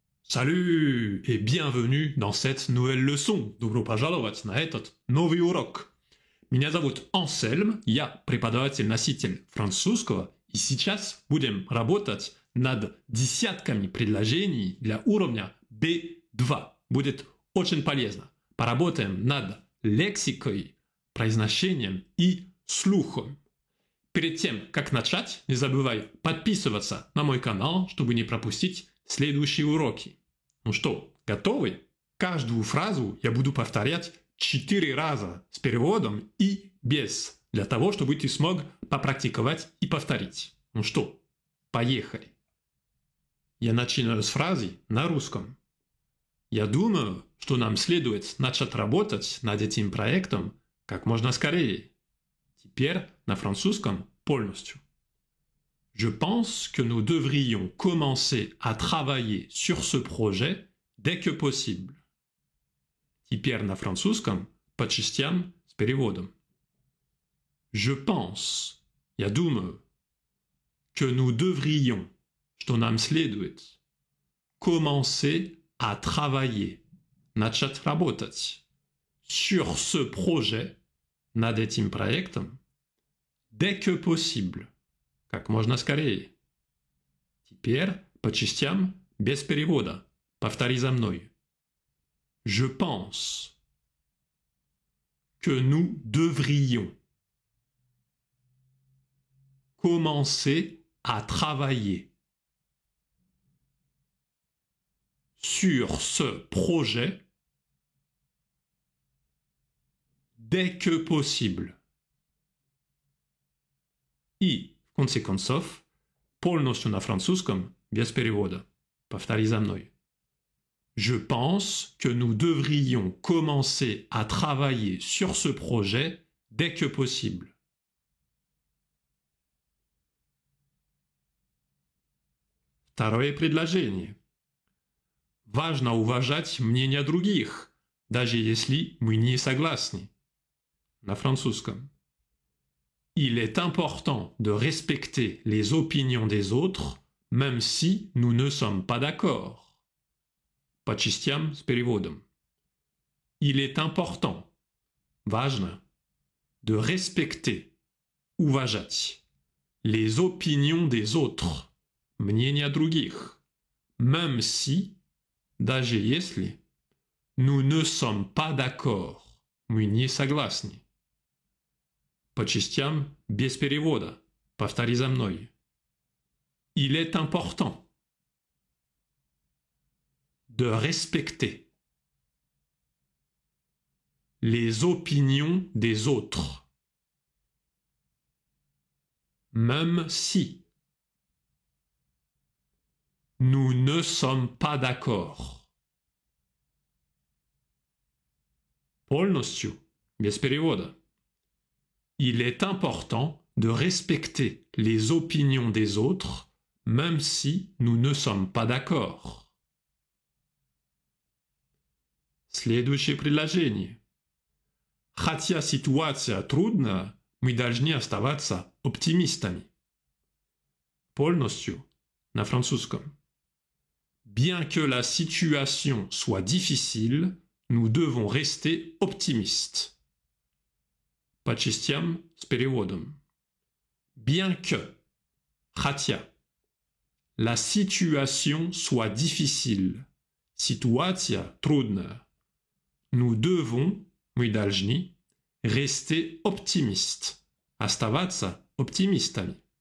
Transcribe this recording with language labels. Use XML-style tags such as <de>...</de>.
<fr>Salut et bienvenue dans cette nouvelle leçon.</fr> <ru>Добро пожаловать на этот новый урок. Меня зовут Ансельм, я преподаватель-носитель французского, и сейчас будем работать над десятками предложений для уровня B2. Будет очень полезно. Поработаем над лексикой, произношением и слухом. Перед тем, как начать, не забывай подписываться на мой канал, чтобы не пропустить следующие уроки. Ну что, готовы? Каждую фразу я буду повторять 4 раза с переводом и без, для того, чтобы ты смог попрактиковать и повторить. Ну что, поехали. Я начинаю с фразы на русском. Я думаю, что нам следует начать работать над этим проектом как можно скорее. Теперь на французском полностью.</ru> <fr>Je pense que nous devrions commencer à travailler sur ce projet dès que possible.</fr> <ru>Теперь на французском по частям с переводом.</ru> <fr>Je pense,</fr> <ru>я думаю,</ru> <fr>que nous devrions,</fr> <ru>что нам следует,</ru> <fr>commencer à travailler,</fr> <ru>начать работать,</ru> <fr>sur ce projet,</fr> <ru>над этим проектом,</ru> <fr>dès que possible,</fr> <ru>как можно скорее. Теперь по частям без перевода. Повтори за мной.</ru> <fr>Je pense que nous devrions commencer à travailler sur ce projet dès que possible.</fr> <ru>И, в конце концов, полностью на французском без перевода. Повтори за мной.</ru> <fr>Je pense que nous devrions commencer à travailler sur ce projet dès que possible.</fr> <ru>Второе предложение. Важно уважать мнение других, даже если мы не согласны. На французском.</ru> <fr>Il est important de respecter les opinions des autres, même si nous ne sommes pas d'accord.</fr> <ru>По частям с переводом.</ru> <fr>Il est important,</fr> <ru>важно,</ru> <fr>de respecter,</fr> <ru>уважать,</ru> <fr>les opinions des autres,</fr> <ru>мнения других,</ru> <fr>même si,</fr> <ru>даже если,</ru> <fr>nous ne sommes pas d'accord,</fr> <ru>мы не согласны. По частям без перевода. Повтори за мной.</ru> <fr>Il est important de respecter les opinions des autres, même si nous ne sommes pas d'accord.</fr> <ru>Полностью, без перевода.</ru> <fr>Il est important de respecter les opinions des autres, même si nous ne sommes pas d'accord.</fr> <ru>Следующее предложение. Хотя ситуация трудная, мы должны оставаться оптимистами. Полностью, на французском.</ru> <fr>Bien que la situation soit difficile, nous devons rester optimistes.</fr> <ru>По частям с переводом.</ru> <fr>Bien que,</fr> <ru>хотя,</ru> <fr>la situation soit difficile,</fr> <ru>ситуация трудная,</ru> <fr>nous devons,</fr> <ru>мы должны,</ru> <fr>rester optimistes,</fr> <ru>оставаться оптимистами.</ru>